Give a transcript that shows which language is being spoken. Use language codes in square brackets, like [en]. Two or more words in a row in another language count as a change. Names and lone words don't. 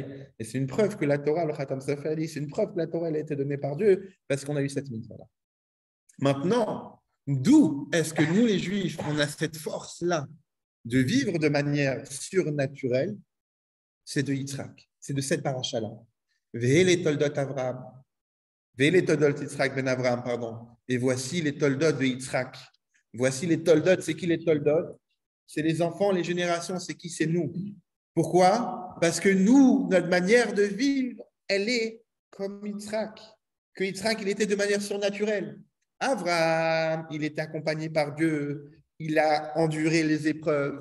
[fr] Et c'est une preuve que la Torah, le Khatam Sofer dit, c'est une preuve que la Torah elle a été donnée par Dieu parce qu'on a eu cette mitzvah-là. Maintenant, d'où est-ce que nous, les Juifs, on a cette force-là de vivre de manière surnaturelle? C'est de Yitzhak, c'est de cette paracha-là. [he] ואלה תולדות אברהם, ואלה תולדות יצחק בן אברהם, [fr] pardon. Et voici les toldot de Yitzhak. Voici les toldot. C'est qui les toldot? C'est les enfants, les générations, c'est qui? C'est nous. Pourquoi? Parce que nous, notre manière de vivre, elle est comme Yitzhak. Que Yitzhak, il était de manière surnaturelle. Avraham, il était accompagné par Dieu, il a enduré les épreuves.